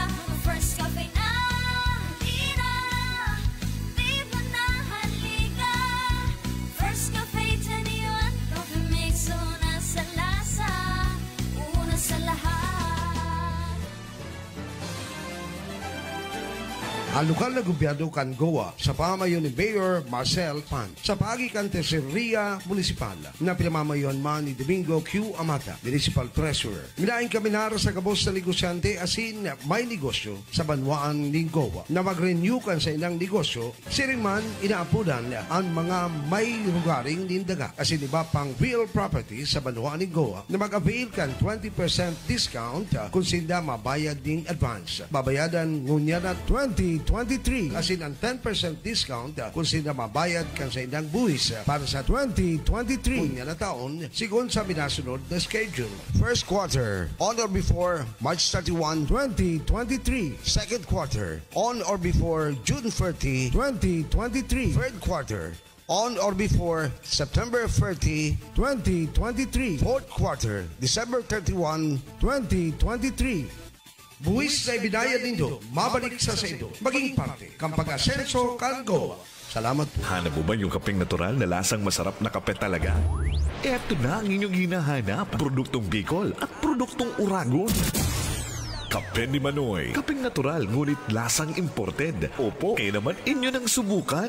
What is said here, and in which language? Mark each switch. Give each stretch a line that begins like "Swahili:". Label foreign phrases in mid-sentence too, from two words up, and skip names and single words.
Filipino: Mag-First Cafe na, halina, di ba na halika? First Cafe, 21 coffee mix, una sa lasa, una sa lahat.
Bikol: Ang lokal na gobyerno kan Goa sa pamamayon ni Mayor Marcel Pan sa pagikan Tesoreria Municipal na pinamamayon man ni Domingo Q. Amata, Municipal Treasurer. Minain kami nara sa kabos na negosyante asin may negosyo sa banwaan ng Goa na mag-renew kan sa ilang negosyo, siring man inaapudan ang mga may lugaring nindaga asin iba pang real property sa banwaan ng Goa na mag-avail kan 20% discount kung sila mabayad ng advance. Babayadan ngunya na 2023 asin ang 10% discount kung sila mabayad kan sa ilang buwis para sa 2023 ngunya na taon sigon sa minasunod na schedule.
English: First quarter, on or before March 31, 2023. Second quarter, on or before June 30, 2023. Third quarter, on or before September 30, 2023. Fourth quarter, December 31, 2023.
Bikol: Buwis na ibinayad nindo, mabalik sa ido, maging parte, kang pag-asenso kan Goa. Salamat po.
Filipino: Hanap mo ba yung kapeng natural na lasang masarap na kape talaga? Eto na ang inyong hinahanap. Produktong Bicol at produktong Uragon. Kape ni Manoy. Kapeng natural, ngunit lasang imported. Opo, kaya naman inyo nang subukan.